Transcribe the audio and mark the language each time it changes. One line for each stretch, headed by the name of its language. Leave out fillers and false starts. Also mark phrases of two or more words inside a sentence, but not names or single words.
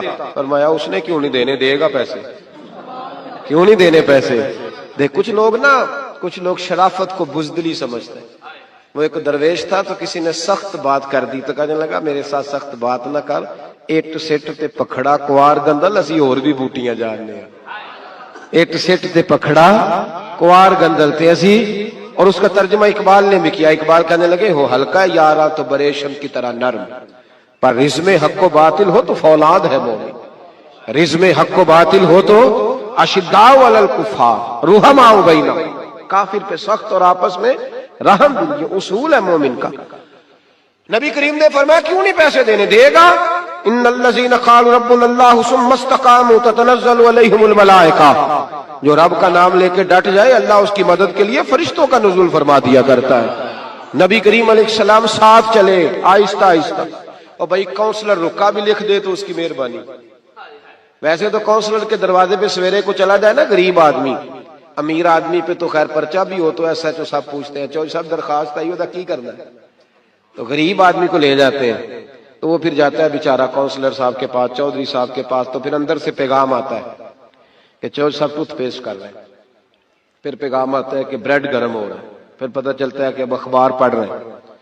Urdu: فرمایا اس نے کیوں نہیں دینے، دے گا پیسے، کیوں نہیں دینے پیسے؟ دیکھ کچھ لوگ شرافت کو بزدلی سمجھتے ہیں۔ وہ ایک درویش تھا تو کسی نے سخت بات کر دی تو کہنے لگا میرے ساتھ سخت بات نہ کر،
Punjabi: ایٹ سٹ تے پکھڑا کوار گندل، اسی اور بھی بوٹیاں جاننے ہیں۔ ایٹ سٹ تے پکھڑا کوار گندل تے اسی،
Urdu: اور اس کا ترجمہ اقبال نے بھی کیا۔ اقبال کہنے لگے ہو ہلکا یارا تو بریشم کی طرح نرم، پر رزم حق و باطل ہو تو فولاد ہے مومن۔ رزم حق و باطل ہو تو
Arabic: اشداء علی الکفار رحماء بینہم،
Urdu: کافر پہ سخت اور آپس میں رحم بھی، یہ اصول ہے مومن کا۔ نبی کریم نے فرمایا کیوں نہیں پیسے دینے، دے گا۔
Arabic: ان الذین قالوا ربنا اللہ ثم استقاموا تتنزل علیہم الملائکہ،
Urdu: جو رب کا نام لے کے ڈٹ جائے اللہ اس کی مدد کے لیے فرشتوں کا نزول فرما دیا کرتا ہے۔ نبی کریم علیہ السلام ساتھ چلے آہستہ آہستہ، اور بھائی کونسلر رکا بھی لکھ دے تو اس کی مہربانی۔ ویسے تو کونسلر کے دروازے پہ سویرے کو چلا جائے نا غریب آدمی، امیر آدمی پہ تو خیر پرچہ بھی ہو تو ایسا جو سب پوچھتے ہیں چوہدری صاحب درخواست آئی ہوتا کی کرنا ہے، تو غریب آدمی کو لے جاتے ہیں تو وہ پھر جاتا ہے بیچارہ کونسلر صاحب کے پاس، چودھری صاحب کے پاس، تو پھر اندر سے پیغام آتا ہے کہ چودھری صاحب ٹوتھ پیسٹ کر رہے ہیں، پھر پیغام آتا ہے کہ بریڈ گرم ہو رہا ہے، پھر پتہ چلتا ہے کہ اب اخبار پڑھ رہے ہیں۔